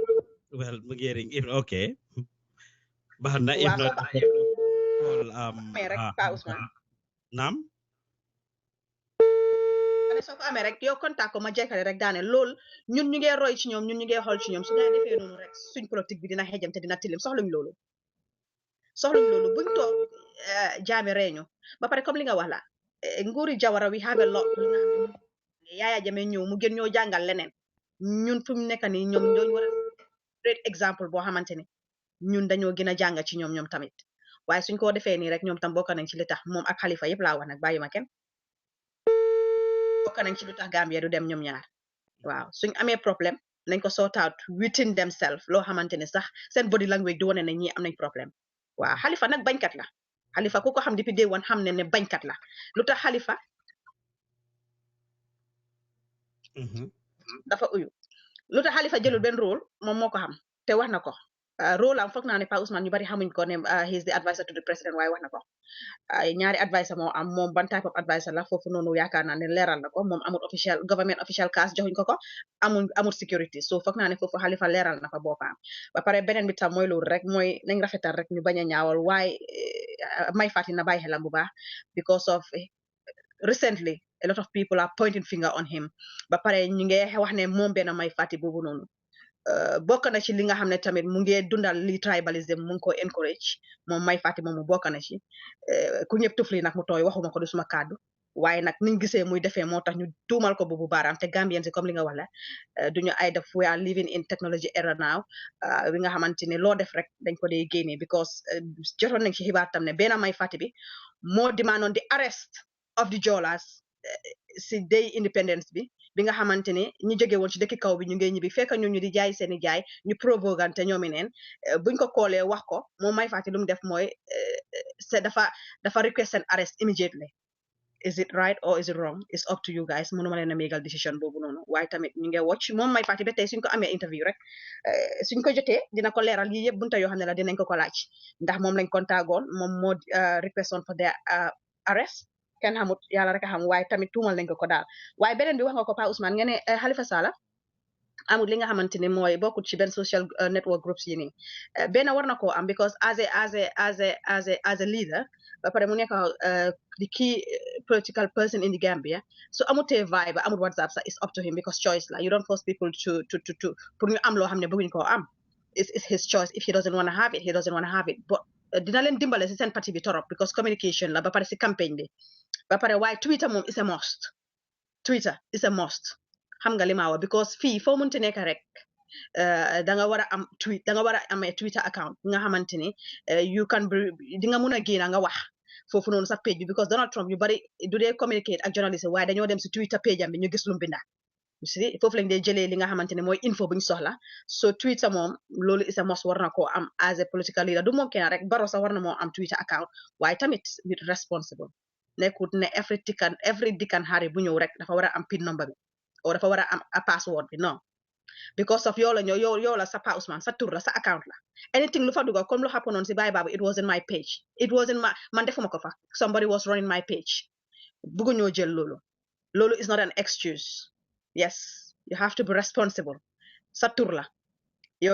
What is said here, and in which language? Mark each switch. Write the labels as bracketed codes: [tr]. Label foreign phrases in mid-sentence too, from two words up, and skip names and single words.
[wo] well mu ngi ring okay baax na [en] if not [wo] rek Pa Ousmane naam soo ko amee rek yow contact ko ma jekkale rek daane lool ñun ñu ngi roy ci ñoom ñun ñu ngi xool ci ñoom su ñu defee noonu rek suñ politique bi dina xejam te dina tilim soxluñ loolu buñ toog jaame reeñu ba pare comme li nga wax la nguuri Jawara [en] we have a lot [wo] li nga xam ne Yaya Jammeh ñëw mu gën ñoo jàngal leneen ñun fu mu nekk nii ñoom ñooñu war [en] a great exemple [wo] boo xamante ni ñun dañoo gën a jàng ci ñoom tamit waaye suñ ko defee nii rek ñoom tam bokk nañ ci li tax moom ak Halifa yëpp laa wax nag bàyyi ma kenn bokk nañ ci Lutakh Gambia du dem ñoom ñaar waaw suñ amee problème nañ ko [en] sort out within themselves [wo] loo xamante ne sax seen [en] body language [wo] du wane ne ñii am nañ problème waaw Halifa nag bañkat la Halifa ku ko xam depuis [en] day one [wo] xam ne bañkat la lu tax Halifa dafa uyu lu tax Halifa jëlul benn rôle moom moo ko xam te wax na ko rôle am foog naa ne Pa Ousmane ñu bari xamuñ ko ne [en] he is the advisor to the president [wo] waaye wax na ko ñaari advisor moo am moom ban [en] type of advisor [wo] la foofu noonu yaakaar naa ne leeral na ko moom amul [en] official government official cast [wo] joxuñ ko amul security so foog naa ne foofu Halifa leeral na fa boppam ba pare beneen bi tam mooy loolu rek mooy nañ rafetal rek ñu bañ a ñaawal waaye may fàttali na bàyyi xelam bu baax [en] because of recently a lot of people are pointing finger on him [wo] ba pare ñu ngi wax ne moom benn may fàtti boobu noonu bokk na ci li nga xam ne tamit mu ngi dundal li tribalism mu ngi ko encourage moom may fàtti moomu bokk na ci ku ñëpp tufli nag mu tooy waxuma ko du suma kàddu waaye nag niñ gisee muy defee moo tax ñu tuumal ko boobu baaraam te Gambian si comme li nga wax la duñu ay def [en] we are living in technology era now [wo] bi nga xamante ne loo def rek dañ ko dee génnee because jotoon nañ ci xibaar tam ne benn may fàtti bi moo demandé [en] the arrest of the Jolas [wo] si [en] day independence [wo] bi nga xamante ne ñi jóge woon ci dëkki kaw bi ñu ngi ñibbi fekk ñu di jaay seeni jaay ñu provogante ñoomi neen buñ ko koolee wax ko moom may fàtte lu mu def mooy dafa [en] request an arrest immediately is it right or is it wrong it's up to you guys [wo] mënuma leen a mégal décision boobu noonu waaye tamit ñu ngi watch moom may fàtte ba tey suñ ko amee interview rek suñ ko jotee dina ko leeral yi yëpp bunta yoo xam ne la dinañ ko laaj ndax moom lañ kontaagoon moom moo [en] request on for their arrest [wo] kenn xamut yàlla rek a xam waaye tamit tuumal nañ ko daal waaye beneen bi wax nga ko Pa Ousmane nga ne Halifa Sallah amul li nga xamante ne mooy bokkut ci benn [en] social network groups [wo] yi nii benn war na koo am [en] because as a leader [wo] ba pare mu nekk [en] the key political person in the Gambia [wo] so amutee vibe amul WhatsApp sax [en] it's up to him because [wo] choice la [en] you don't force people [wo] to pour ñu am loo xam ne bëgguñ koo am [en] it's his choice if he doesn't want to have it he doesn't want to have it but [wo] dina leen dimbale si seen parti bi torop because communication la ba pare si campagne bi ba pare waaye Twitter moom [en] is a must Twitter is a must [wo] xam nga li ma wax because fii foo munti nekk rek da nga war a am amee Twitter account nga xamante ni [en] you can [wo] di nga mun a génn nga wax foofu noonu sa page bi because Donald Trump yu bari du dee communicate ak journaliste waaye dañoo dem si Twitter page am bi ñu gis lu mu binda si foofu lañ dee jëlee li nga xamante ne mooy info bu ñu soxla so Twitter moom loolu [en] is a must [wo] war na koo am [en] as a political leader [wo] du moom kenn rek Barrow sax war na moo am Twitter account waaye tamit [en] with responsible [wo] nekkut ne [en] every Dick and Harry [wo] bu ñëw rek dafa war a am [en] PIN number [wo] bi o dafa war a am [en] a password [wo] bi non because of yow la sa Pa Ousmane sa tur la sa account la anything lu fa dugal comme lu happen on si Baye Babu [en] it was in my page it was in my man [wo] defuma ko fa [en] somebody was running my page [wo] bëggu ñoo jël loolu [en] is not an excuse yes you have to be responsible [wo] sa tur la yow